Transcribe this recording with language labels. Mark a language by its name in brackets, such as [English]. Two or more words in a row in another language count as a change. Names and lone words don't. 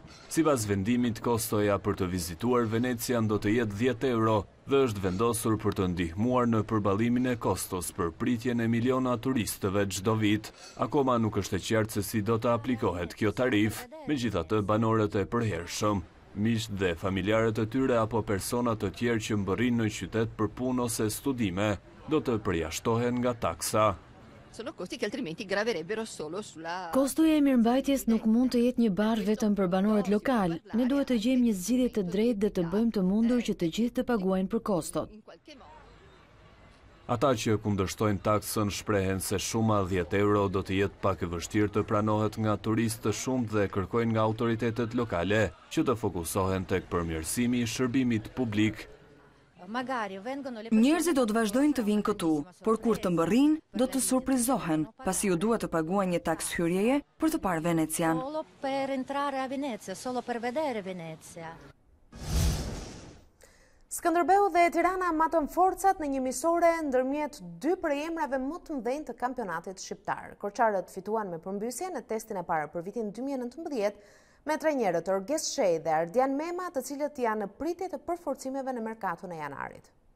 [Albanian] Sipas vendimit, kostoja për të vizituar Venecian do të jetë 10 euro dhe është vendosur për të ndihmuar në përballimin e kostos për pritjen e miliona turistëve çdo vit. Akoma nuk është e qartë se si do të aplikohet kjo tarif, megjithatë banorët e përhershëm, miqt dhe familjarët e tyre apo personat të tjerë që mbërrin në qytet për punë ose studime do të përjashtohen nga taksa. [Italian] Sono costi che altrimenti graverebbero solo sulla... [Albanian] Kostoja e mirëmbajtjes nuk mund të jetë një barë vetëm për banorët lokal. Ne duhet të gjejmë një zgjidhje të drejtë dhe të bëjmë të mundur që të gjithë të paguajnë për kostot. Ata që kundërshtojnë taksën shprehen se shuma 10 euro do të jetë pak e vështirë të pranohet nga turistë të shumtë dhe kërkojnë nga autoritetet lokale që të fokusohen tek përmirësimi i shërbimit publik. Njerëzit do të vazhdojnë të vinë këtu, por kur të mbërrin, do të surprizohen, pasi u duhet të paguajnë një taks hyrjeje për të parë Venecian. [Italian] Solo per entrare a Venezia, solo per vedere Venezia. [Albanian] Skënderbeu dhe Tirana matën forcat në një misore ndërmjet dy përemrave më të mëdhenj të kampionatit shqiptar. Korçarët fituan me përmbysje në testin e parë për vitin 2019 me trajnerët Orges Shej dhe Ardian Mema, të cilët janë në pritje të përforcimeve në merkaton e janarit.